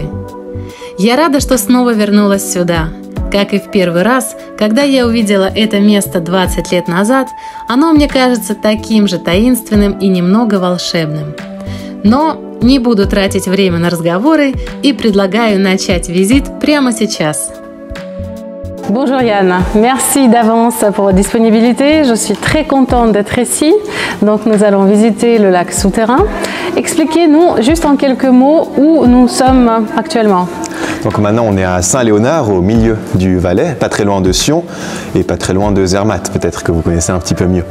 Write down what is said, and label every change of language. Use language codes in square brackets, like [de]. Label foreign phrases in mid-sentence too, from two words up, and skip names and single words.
[ru] Я рада, что снова вернулась сюда. Как и в первый раз, когда я увидела это место 20 лет назад, оно мне кажется таким же таинственным и немного волшебным. Но не буду тратить время на разговоры и предлагаю начать визит прямо сейчас. [fr] Bonjour Yann, merci d'avance pour votre disponibilité. Je suis très contente d'être ici. Donc nous allons visiter le lac souterrain. Expliquez-nous juste en quelques mots où nous sommes actuellement. Donc maintenant on est à Saint-Léonard, au milieu du Valais, pas très loin de Sion et pas très loin de Zermatt, peut-être que vous connaissez un petit peu mieux.